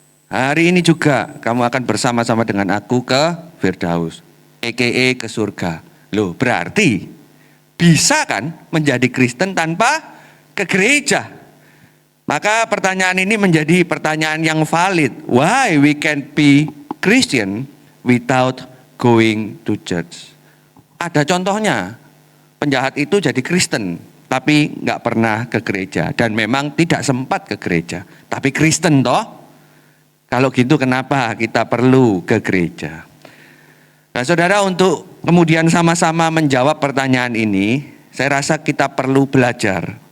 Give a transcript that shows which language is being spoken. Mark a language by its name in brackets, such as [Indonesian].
[Indonesian] Hari ini juga kamu akan bersama-sama dengan aku ke Firdaus, a.k.a. ke surga. Loh, berarti bisa kan menjadi Kristen tanpa ke gereja? Maka pertanyaan ini menjadi pertanyaan yang valid. [English] Why we can be Christian without going to church? [Indonesian] Ada contohnya. Penjahat itu jadi Kristen, tapi nggak pernah ke gereja. Dan memang tidak sempat ke gereja. Tapi Kristen toh? Kalau gitu kenapa kita perlu ke gereja? Nah saudara, untuk kemudian sama-sama menjawab pertanyaan ini, saya rasa kita perlu belajar